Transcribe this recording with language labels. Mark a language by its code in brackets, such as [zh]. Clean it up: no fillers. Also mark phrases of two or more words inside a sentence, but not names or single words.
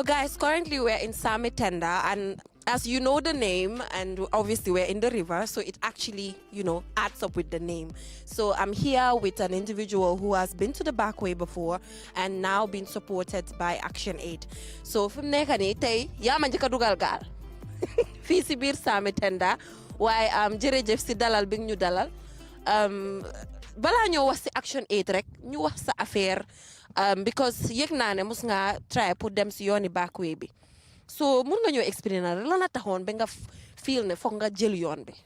[en] guys, currently we're in Samitenda, and as you know the name, and obviously we're in the river, so it actually, adds up with the name. So I'm here with an individual who has been to the backway before and now been supported by Action Aid. [wo] So from nekani tay yama njëkk a dugal gaal fii si biir Samitenda waaye jërëjëf si dalal bi ñu dalal balaa ñoo wax si Action Aid rek ñu wax sa affaire because yëg naa ne mus nga try pour dem si yooni backway bi so mun nga ñoo expliquer na lan la taxoon ba nga feel ne foog nga jël yoon bi.